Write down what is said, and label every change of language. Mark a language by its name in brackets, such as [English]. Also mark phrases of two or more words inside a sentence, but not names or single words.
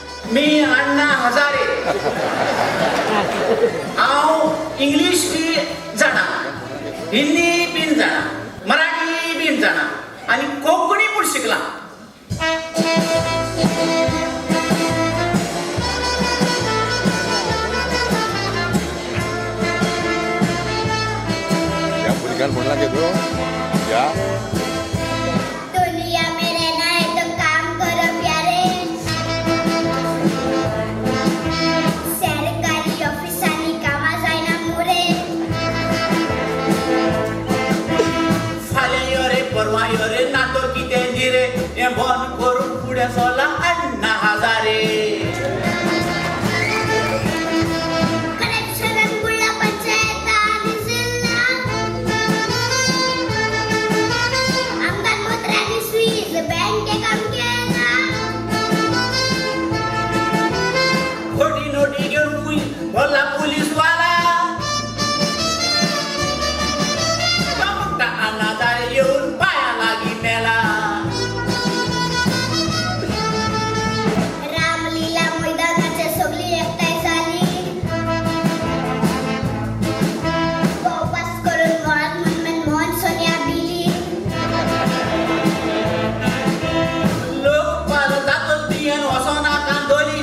[Konkani] मी अण्णा हजारे हांव इंग्लिश बी जाणा, हिंदी बीन जाणा, मराठी बीन जाणा आणि कोंकणी पण शिकला. या भुरग्यान म्हणला गे गो या [Hindi] दुनिया में रहना है तो काम करो प्यारे. [Konkani] सरकारी ऑफिसांनी कामा जायना मुरे. फाल्यां यो रे परवा यो रे नातो कितें जिरे हें बंद करून फुडें सरला अण्णा हजारे. करप्शनान बुडला पंचायत आणि जिल्हा. आमदार मोत्र्यांनी स्वीज बँके काम केला. खोटी नोटी घेऊन भरला पोलीसवाला. मोठा अण्णा हजारे येऊन पाया लागी मेला. रामलीला मैदानाचे सगळी एकठांय जाली. उपवास करून मुळात मनमोहन सोनिया बिली. लोक पाल जातच बियन वसोना कांदोली.